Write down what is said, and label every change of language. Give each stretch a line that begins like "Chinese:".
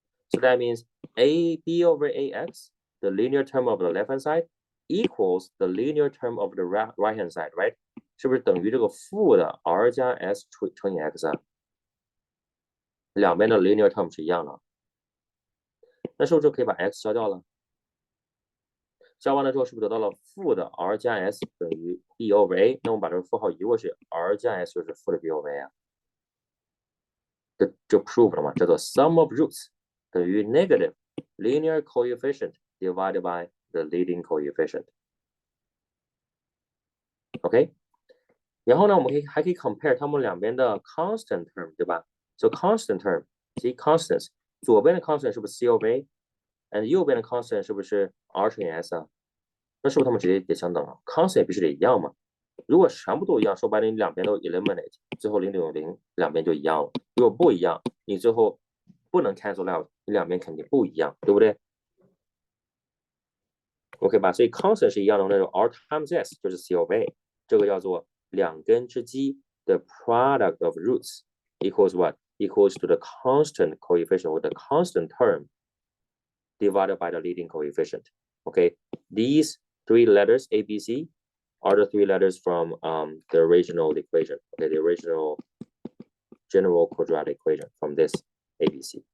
English: So that means AB over AX, the linear term of the left hand side, equals the linear term of the right hand side, right?
Chinese: 是不是等于这个负的 R 加 S 乘以 X 啊？两边的 linear term 是一样的。那是不是就可以把 x 消掉了？消完了之后，是不是得到了负的 r 加 s 等于 b over a？那我们把这个负号移过去 ，r 加 s 就是负的 b over a 啊，这就 prove 了嘛，叫做 sum of roots 等于 negative linear coefficient divided by the leading coefficient。 OK， 然后呢，我们还可以 compare 它们两边的 constant term， 对吧 ？
English: So constant term，
Chinese: 即 constants， 左边的 constant 是不是 c over a？and 右边的 constant 是不是 r 乘以 s 啊？那是不是它们直接得相等了 ？constant 必须得一样嘛？如果全部都一样，说白了你两边都 eliminate， 最后0等于0，两边就一样了。如果不一样，你最后不能 cancel out， 你两边肯定不一样，对不对 ？OK 吧？所以 constant 是一样的，那种 r times s 就是 c over a， 这个叫做两根之积的
English: product of roots equals what? Equals to the constant coefficient or the constant term divided by the leading coefficient. Okay, these three letters A, B, C are the three letters from the original equation. Okay, the original general quadratic equation from this ABC.